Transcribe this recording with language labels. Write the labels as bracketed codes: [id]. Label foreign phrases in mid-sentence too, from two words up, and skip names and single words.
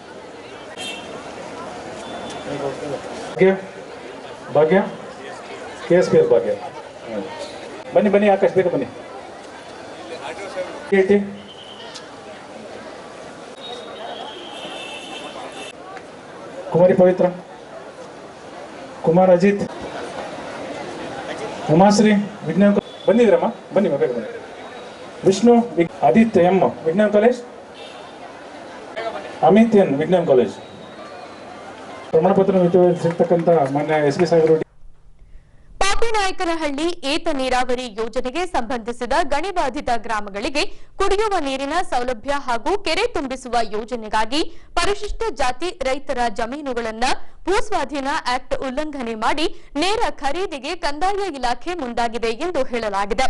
[kn] Bhagya KSPS Bhagya Bani Akash Beka Bani Kumari Pavitra Kumar Ajit Umasri Vignan Bani Rama Bani Bani Vishnu Aditya Yamma Vignan College Amityan Vignan College ಪ್ರಮಾಣ ಪತ್ರ ಸಿಗ್ತಕ್ಕಂತ ಮಾನ್ಯ ಎಸ್ಪಿ ಸಾಹೇಬರು ಪಾಪಿನಾಯಕನಹಳ್ಳಿ ಏತ ನೀರಾವರಿ ಯೋಜನೆಗೆ ಸಂಬಂಧಿಸಿದ ಗಣಿಬಾಧಿತ ಗ್ರಾಮಗಳಿಗೆ ಕುಡಿಯುವ ನೀರಿನ ಸೌಲಭ್ಯ ಹಾಗೂ ಕೆರೆ ತುಂಬಿಸುವ ಯೋಜನೆಗಾಗಿ ಪರಿಶಿಷ್ಟ ಜಾತಿ ರೈತರ ಜಮೀನುಗಳನ್ನು ಭೂಸ್ವಾಧೀನ ಆಕ್ಟ್ ಉಲ್ಲಂಘನೆ ಮಾಡಿ ನೇರ ಖರೀದಿಗೆ ಕಂದಾಯ ಇಲಾಖೆ ಮುಂದಾಗಿದೆ ಎಂದು ಹೇಳಲಾಗಿದೆ.